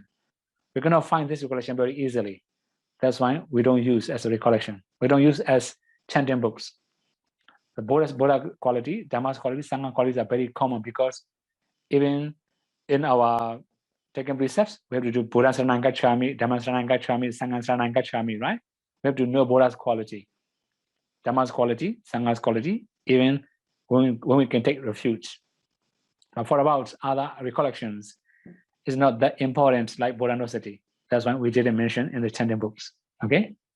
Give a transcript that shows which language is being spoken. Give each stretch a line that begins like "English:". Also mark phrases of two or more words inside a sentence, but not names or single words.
English: We cannot find this recollection very easily. That's why we don't use as a recollection. We don't use as chanting books. The Buddha quality, Dhamma's quality, Sangha qualities are very common, because even in our taking precepts, we have to do
Pali: Buddha Saranang Gacchami, Dhamma Saranang Gacchami, Sangha Saranang Gacchami,
English: right? We have to know Buddha's quality, Dhamma's quality, Sangha's quality, even when we can take refuge. But for about other recollections, it's not that important like Buddha Nosati. That's why we didn't mention in the chanting books. Okay?